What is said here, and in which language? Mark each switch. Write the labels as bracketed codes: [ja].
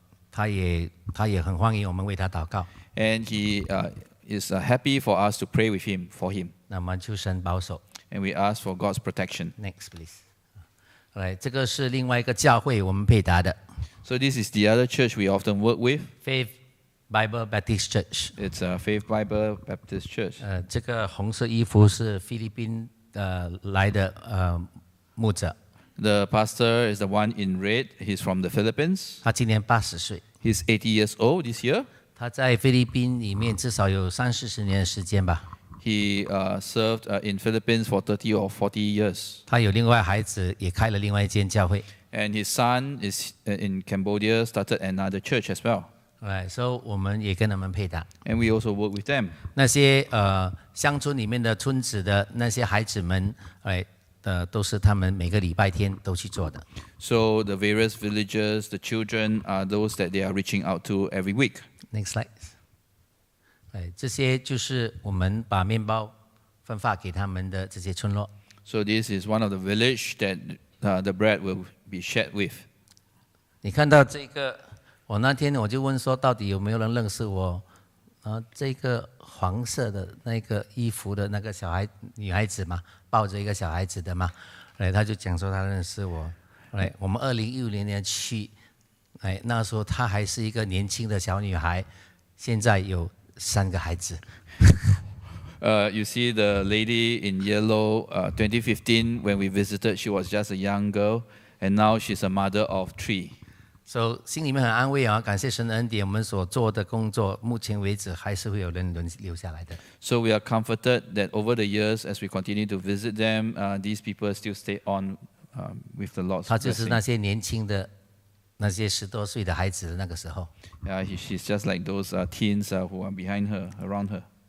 [zh] 他也很欢迎我们为他祷告。 [en] And he is happy for us to pray with him for him. [zh] 那么求神保守。 [en] And we ask for God's protection. Next, please. [zh] 这个是另外一个教会我们配搭的。 [en] So this is the other church we often work with. Faith Bible Baptist Church. It's a Faith Bible Baptist Church. [zh] 这个红色衣服是菲律宾来的牧者。 [en] The pastor is the one in red. He's from the Philippines. [zh] 他今年80岁。 [en] He's 80 years old this year. [zh] 他在菲律宾里面至少有30-40年的时间吧。 [en] He served in Philippines for 30 or 40 years. [zh] 他有另外孩子，也开了另外一间教会。 [en] And his son is in Cambodia, started another church as well. [zh] So 我们也跟他们配搭。 [en] And we also work with them. [zh] 那些乡村里面的村子的那些孩子们，都是他们每个礼拜天都去做的。 [en] So the various villages, the children are those that they are reaching out to every week. Next slide. [zh] 这些就是我们把面包分发给他们的这些村落。 [en] So this is one of the village that the bread will be shared with. [zh] 你看到这个，我那天我就问说，到底有没有人认识我？这个黄色的那个衣服的那个女孩子嘛，抱着一个小孩子的嘛，他就讲说他认识我。我们2016年去，那时候她还是一个年轻的小女孩，现在有3个孩子。 [en] You see the lady in yellow, 2015, when we visited, she was just a young girl, and now she's a mother of 3. [zh] So 心里面很安慰啊，感谢神的恩典，我们所做的工作，目前为止还是会有人留下来的。 [en] So we are comforted that over the years, as we continue to visit them, these people still stay on with the Lord's [zh] 他就是 [en] blessing. [zh] 那些年轻的那些10多岁的孩子的那个时候。 [en] She's just like those teens who are behind her, around her.